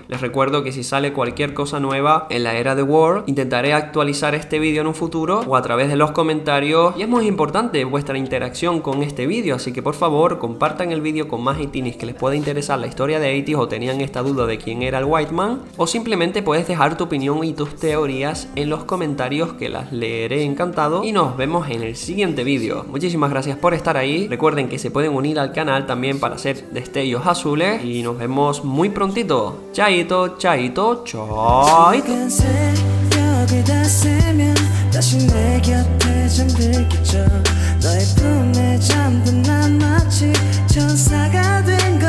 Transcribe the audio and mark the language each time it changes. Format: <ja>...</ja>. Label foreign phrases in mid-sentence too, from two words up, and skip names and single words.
<es>Les recuerdo que si sale cualquier cosa nueva en la era de War, intentaré actualizar este vídeo en un futuro o a través de los comentarios, y es muy importante vuestra interacción con este vídeo, así que por favor compartan el vídeo con más 80s que les pueda interesar la historia de 80s o tenían esta duda de quién era el White Man, o simplemente puedes dejar tu opinión y tus teorías en los comentarios que las leeré encantado, y nos vemos en el siguiente vídeo. Muchísimas gracias por estar ahí, recuerden que se pueden unir al canal también para hacer destellos azules y nos vemos muy prontito. Chaito, chaito, chaito.</es> <ko>다시 내 곁에 잠들겠죠 너의 품에 잠든 난 마치 천사가 돼</ko>